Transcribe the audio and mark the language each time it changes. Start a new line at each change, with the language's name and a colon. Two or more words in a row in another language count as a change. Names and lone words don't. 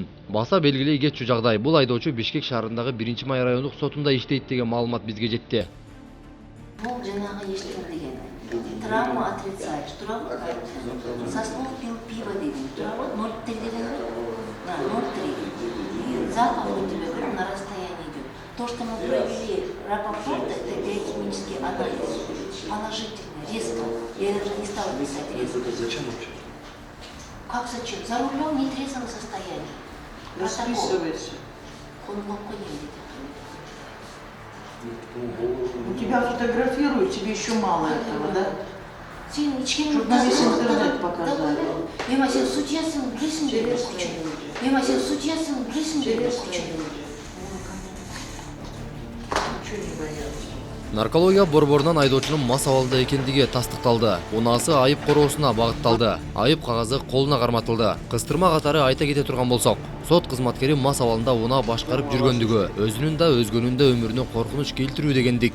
Kyrgyz: Баса белгилей кетчү жагдай. Бул айдоочу Бишкек шаарындагы 1-май райондук сотунда иштейт деген маалымат бизге жетти. Бул жанагы эчтеке деген.
Russian: Травма отрицаешь. Туурабы? Со слов пил пиво
Kyrgyz: деген. Туурабы? 0,3 деген.
Russian: Да, 0,3. Запах у тебя прям на расстоянии идет. То, что мы провели рапопорт, это биохимический анализ. Положительный, резко. Я даже не стала писать резко. Зачем вообще? Как зачем? За рулем в нетрезвом состоянии. Расписывайся. Он не У тебя фотографируют, тебе еще мало этого, да? Чтобы на весь интернет показали.
Kazakh: Я сен судьясын білесің бе бір күшін. Я сен судьясын білесің бе бір күшін.
Russian: Ничего не боятся.
Kyrgyz: Наркология борборунан айдоочунун мас абалда экендиги тастыкталды. Унаасы айып короосуна багытталды. Айып кагазы колуна карматылды. Кыстырма катары айта кете турган болсок, сот кызматкери мас абалында унаа башкарып жүргөндүгү, өзүнүн да өзгөнүн да өмүрүнө коркунуч келтирүү дегендик.